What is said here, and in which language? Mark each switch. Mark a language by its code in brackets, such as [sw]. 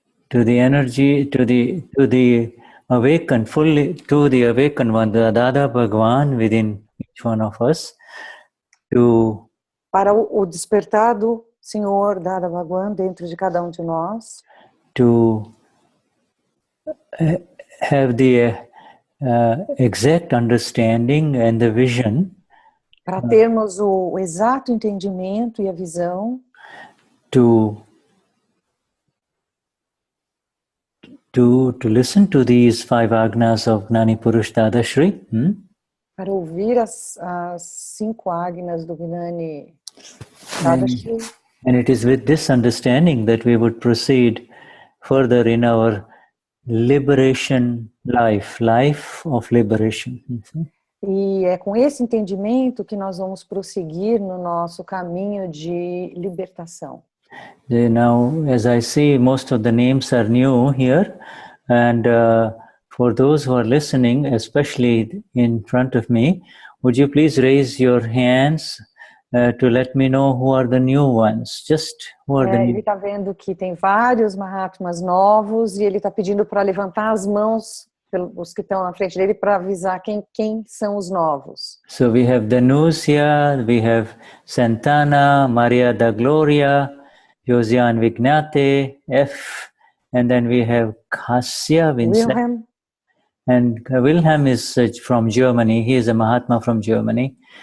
[en] to the energy, to the awakened, fully to the awakened one, the Dada Bhagwan within each one of us, to [pt] para o despertado Senhor Dada Bhagwan dentro de cada de nós, [en] to have the exact understanding and the vision, [pt] para termos o exato entendimento e a visão, [en] to listen to these 5 Agnas of Gnani Purush Dadashri, [pt] para ouvir as 5 Agnas do Gnani Dadashri. [en] And it is with this understanding that we would proceed further in our liberation life of liberation. [pt] E é com esse entendimento que nós vamos prosseguir no nosso caminho de libertação. [en] Now, as I see, most of the names are new here, and for those who are listening, especially in front of me, would you please raise your hands to let me know who are the new ones? Just who are the new. [pt] Ele está vendo que tem vários Mahatmas novos e ele está pedindo para levantar as mãos os que estão na frente dele para avisar quem são os novos. [en] So we have Danusia, we have Santana, Maria da Gloria, Josiane Vignate, F, and then we have Kassia Vincent. Wilhelm. And Wilhelm is from Germany. He is a Mahatma from Germany.